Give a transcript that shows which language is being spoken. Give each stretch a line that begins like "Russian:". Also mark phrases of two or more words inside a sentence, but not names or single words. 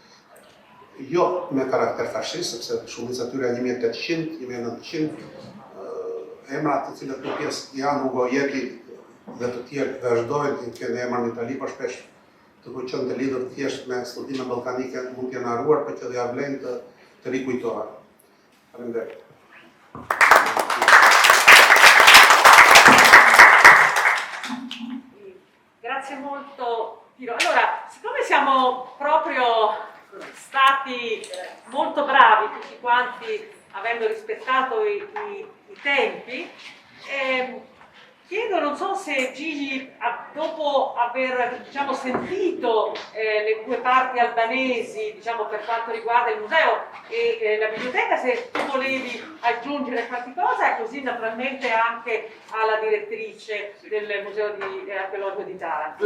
Albanian: jo me karakter fashist, sepse shumica e tyre janë 1800, 1900, emrat të cilat në pjesë janë Ugo Jeti dhe të tjerë vazhdojnë të kenë emra në Itali, por shpesh të qenë të lidhur thjesht me studime ballkanike mund të jenë harruar, por që do ja vlen të rikujtohen. Faleminderit.
Italian: Grazie molto Piro. Allora, siccome siamo proprio stati molto bravi tutti quanti, avendo rispettato i tempi, chiedo, non so se Gigi, dopo aver sentito le 2 parti albanesi per quanto riguarda il museo e la biblioteca, se tu volevi aggiungere qualche cosa, e così naturalmente anche alla direttrice del Museo Archeologico di Taranto.